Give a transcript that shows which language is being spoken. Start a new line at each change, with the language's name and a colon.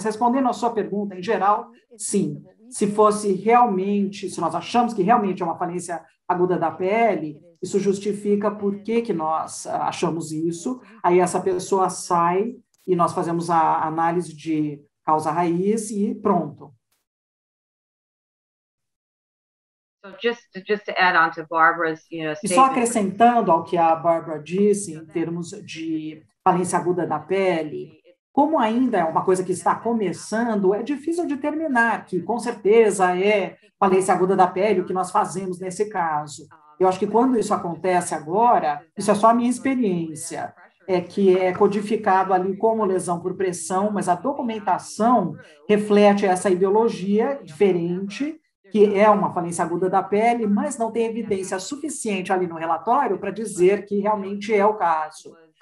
Portuguese: Mas respondendo à sua pergunta, em geral, sim. Se fosse realmente, se nós achamos que realmente é uma falência aguda da pele, isso justifica por que nós achamos isso, aí essa pessoa sai e nós fazemos a análise de causa raiz e pronto.
English: So just to add on to Barbara's,
Portuguese: E só acrescentando ao que a Barbara disse em termos de falência aguda da pele, como ainda é uma coisa que está começando, é difícil determinar que, com certeza, é falência aguda da pele o que nós fazemos nesse caso. Eu acho que quando isso acontece agora, isso é só a minha experiência, é que é codificado ali como lesão por pressão, mas a documentação reflete essa ideologia diferente, que é uma falência aguda da pele, mas não tem evidência suficiente ali no relatório para dizer que realmente é o caso.